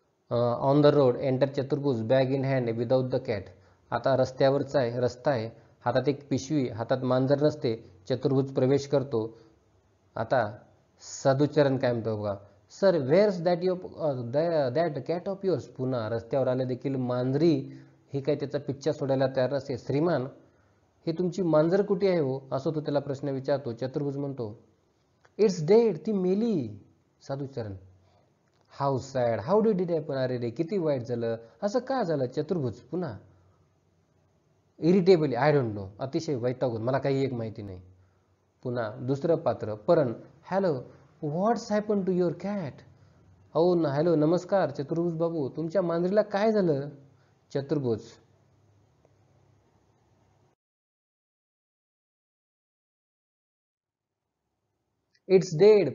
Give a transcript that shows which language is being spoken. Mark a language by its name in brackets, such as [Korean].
[English] On the road enter Chaturbhuj bag in hand without the cat. [Marathi] आता रस्त्यावरचा आहे, रस्ता आहे, हातात एक पिशवी, हातात मांजर नसते. चतुर्भुज प्रवेश करतो. आता साधुचरण काय म्हणतो बघा. [English] Sir, where's that cat of yours. [Marathi] पुन्हा रस्त्यावर आले देखील मांजरी ही काय त्याचा पिच्छा सोडायला तयार नसते. श्रीमान, ही तुमची मांजर कुठे आहे हो? असं तो त्याला प्रश्न विचारतो. [English] Chaturbhuj [Marathi] म्हणतो, [English] It's dead. [Marathi] ती मेली. [English] Sadhucharan, how sad, how did it happen. [Marathi] अरे रे, किती वाईट झालं, असं का झालं? [English] Chaturbhuj [Marathi] पुन्हा [English] Irritably, I don't know. [Marathi] अतिशय वैतागून, मला काही एक माहिती नाही. पुन्हा दुसरं पात्र परण, [English] Hello, what's happen to your cat. [Marathi] हो ना, हॅलो, नमस्कार चतुर्भुज बाबू, तुमच्या मांजरीला काय झालं? [English] चतुर्भुज, it's dead.